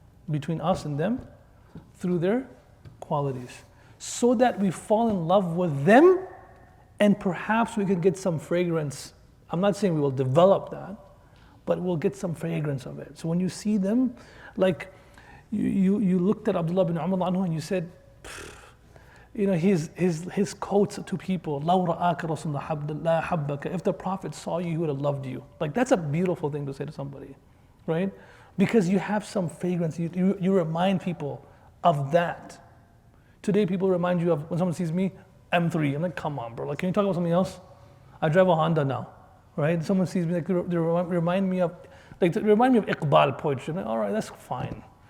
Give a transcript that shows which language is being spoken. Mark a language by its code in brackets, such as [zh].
[en] Between us and them through their qualities. So that we fall in love with them and perhaps we can get some fragrance. I'm not saying we will develop that, but we'll get some fragrance of it. So when you see them, like you looked at Abdullah bin Umar and you said, his quotes to people, [ar] لَوْ رَآكَ رَسُولُ لَا حَبَّكَ. [en] If the Prophet saw you, he would have loved you. Like, that's a beautiful thing to say to somebody, right? Because you have some fragrance, you remind people of that. Today, people remind you of, when someone sees me, M3. I'm like, come on, bro. Like, can you talk about something else? I drive a Honda now, right? Someone sees me, like, they remind me of Iqbal poetry. I'm like, all right, that's fine.